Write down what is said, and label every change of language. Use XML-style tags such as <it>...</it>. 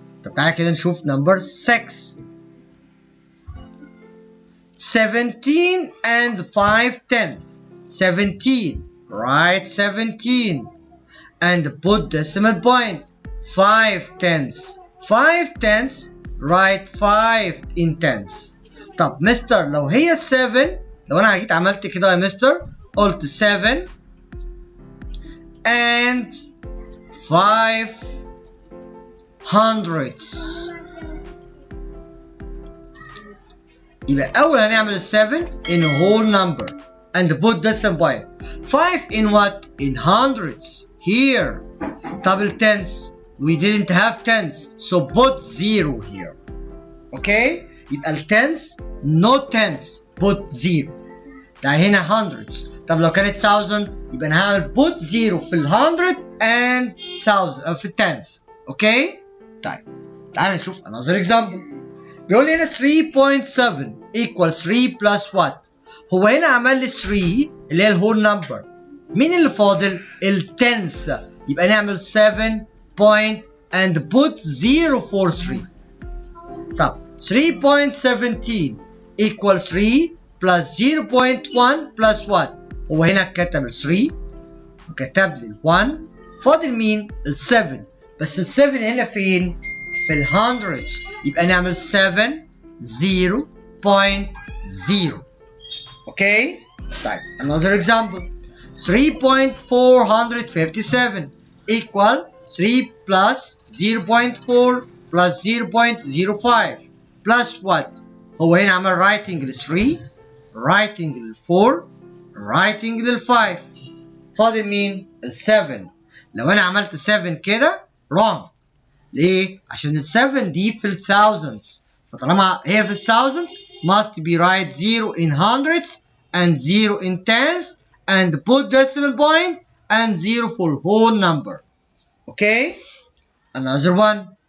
<ar>طب تعالى كده نشوف number 6.</ar> <en>17 and 5 tenths. 17 write 17 and put decimal point. 5 tenths 5 tenths write 5 in tenths.</en> <ar>طب مستر لو هي 7 لو انا جيت عملت كده يا مستر قلت 7</ar> <en>and 5 hundredths</en> <ar>يبقى أول هنعمل 7</ar> <en>in a whole number and put decimal point. 5 in what? In hundreds here.</en> <ar>طب ال</ar> <en>tenths we didn't have tenths so put 0 here. Okay?</en> <ar>يبقى ال</ar> <en>tenths no tenths put 0.</en> <ar>ده هنا hundreds. طب لو كانت 1000 يبقى أنا هعمل</ar> <en>put 0</en> <ar>في ال 100 and 1000 في ال tenth. Okay? طيب تعال نشوف</ar> <en>another example.</en> <ar>بيقول لي هنا 3.7</ar> <en>equals 3 plus what؟</en> <ar>هو هنا عمل لي 3 اللي هي الهول نمبر. مين اللي فاضل؟ ال tenth. يبقى نعمل</ar> <en>7 point and put 0 for 3.</en> <ar>طب 3.17</ar> <en>equals 3 plus 0.1 plus what؟</en> <ar>هو هنا كتب ال 3 وكتب لي ال 1 فاضل مين؟ ال 7 بس ال 7 هنا فين؟ في ال hundreds يبقى نعمل 7 0.0. اوكي؟ طيب</ar> <en>another example 3.457 equal 3 plus 0.4 plus 0.05 plus what؟</en> <ar>هو هنا عمل writing لل 3 writing لل 4 writing لل 5 فاضل مين؟ ال 7. لو انا عملت 7 كده wrong. ليه؟ عشان ال 7 دي في ال thousands فطالما هي في ال thousands</ar> <en>must be write 0 in hundreds and 0 in tenths and put decimal point and 0 for whole number. Okay? Another one.</en>